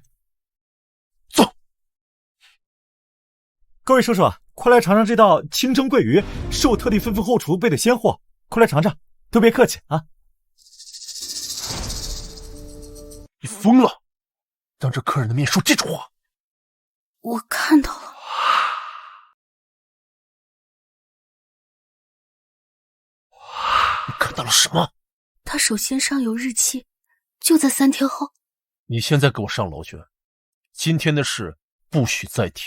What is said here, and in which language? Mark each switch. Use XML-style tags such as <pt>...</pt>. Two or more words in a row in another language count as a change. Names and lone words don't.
<zh>走。各位叔叔，快來嘗嘗這道清蒸桂魚，是我特地吩咐後廚備的鮮貨，快來嘗嘗，都別客氣啊。瘋了，當着客人的面說這種話。我看到了。你看到了什麼？他手心上有日期，就在3天後。你现在給我上樓去，今天的事不許再提。</zh>